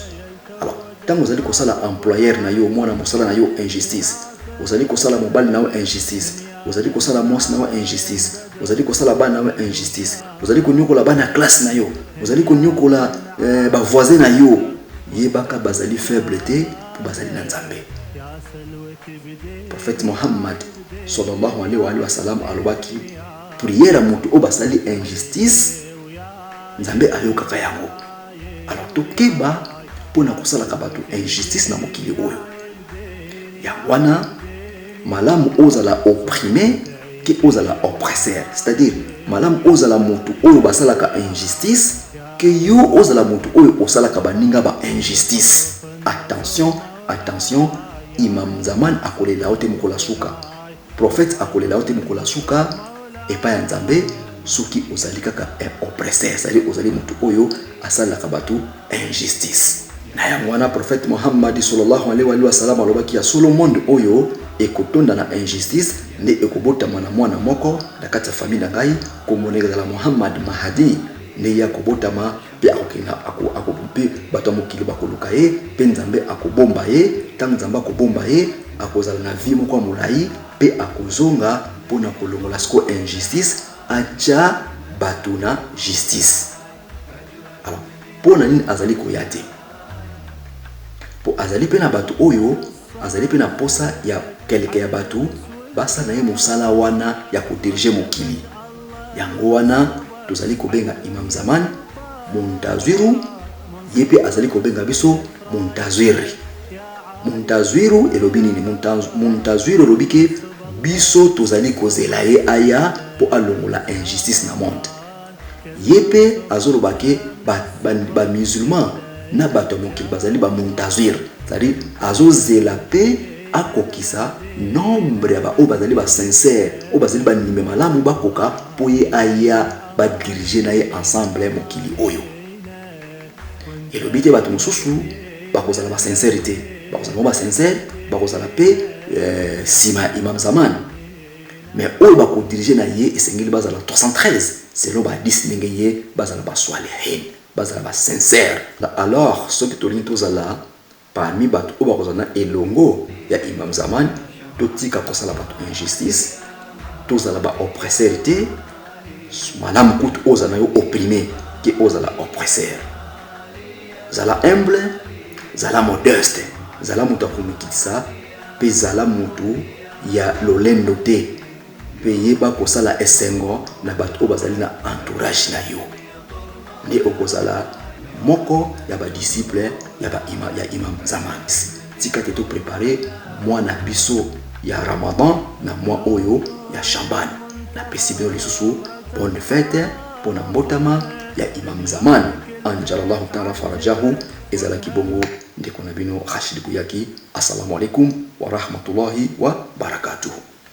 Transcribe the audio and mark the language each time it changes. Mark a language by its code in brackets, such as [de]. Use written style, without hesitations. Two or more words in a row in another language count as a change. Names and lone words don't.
[ln] Alors tango ozali kosala employeur na yo, mwana mosala na yo injustice, ozali kosala mobali na yo injustice, ozali kosala mwasi na yo injustice, ozali kosala bana na yo injustice, ozali konyokola bana classe na yo, ozali konyokola ba voisin na yo, yebaka bazali faible te po bazali na nzambe. Prophète Muhammad [ar] صلى الله عليه وسلم [ln] alobaki prière mutu o basali injustice nzambe ayokaka yango. Alors tokeba pona kosala ka bato injustice na mokili oyo ya wana malamu ozala opprimé ke ozala oppresseur, [fr] c'est-à-dire [ln] malamu ozala mutu oyo basalaka injustice ke yo ozala mutu oyo osalaka baninga ba injustice. Attention, attention, imam zaman akolela ote mukola suka, prophète akolela ote mukola suka epa ya nzambe soki ozali kaka [fr] un oppresseur, c'est-à-dire [ln] ozali mutu oyo asalaka bato injustice. Na yango wana prophète Muhammad [ar] صلى الله عليه وسلم [ln] alobaki ya solo monde oyo ekotonda na injustice nde ekobotama na mwana moko na kati ya famille na ngai komoneka la Muhammad Mahdi nde ya kobotama pe akokina akobupe bato mokili bakoluka ye pe nzambe akobomba ye. Tango nzambe akobomba ye akozala na vie moko molai pe akozonga pona kolongola siko injustice acha bato na justice. Alors pona nini azali koyate po azali pe na bato oyo azali pe na posa ya keleke ya bato basa na ye mosala wana ya kodirige mokili. Yango wana tozali kobenga imam zaman Muntaziru, yepe azali kobenga biso Muntaziri. Muntaziru elobi nini? Muntaziru elobi ke biso tozali kozela ye aya po alongola injustice na monde. Yepe azoloba ke ba musulman na bato mokili bazali ba Muntazir, [fr] c'est-à-dire [ln] azozela pe akokisa nombre ya ba o bazali ba sincère, o bazali ba nime malamu bakoka po ye aya ba diriger na ye ensemble mokili oyo. Elobi te bato mosusu bakozala ba sincérité, bakozala ba sincère, bakozala pe sima imam zaman, mais oyo bako diriger na ye esengeli bazala 313 selon ba 10 ndenge ye bazala ba swalihin, bazala ba sincère. Alors [fr] ce que [ln] tolingi tozala parmi bato oyo bakozala na elongo ya imam zaman totika kosala bato injustice, tozala ba oppresseur te, malamu kutu ozala yo opprimé ke ozala oppresseur. Zala humble, zala modeste, zala mutu akomikisa pe zala mutu ya lolendo te pe yeba kosala esengo na bato oyo bazali na entourage na yo. Nde okozala moko ya ba disciple ya imam zaman. Tika te to préparer mwana biso ya Ramadan na mwa oyo ya Shaban. Na pesi bino lisusu [fr] bonne fête [ln] pona mbotama ya imam zaman. [ar] عجل الله تعالى فرجه [ln] ezalaki bongo ndeko na bino Rashid Kuyaki. [ar] السلام عليكم ورحمة الله وبركاته.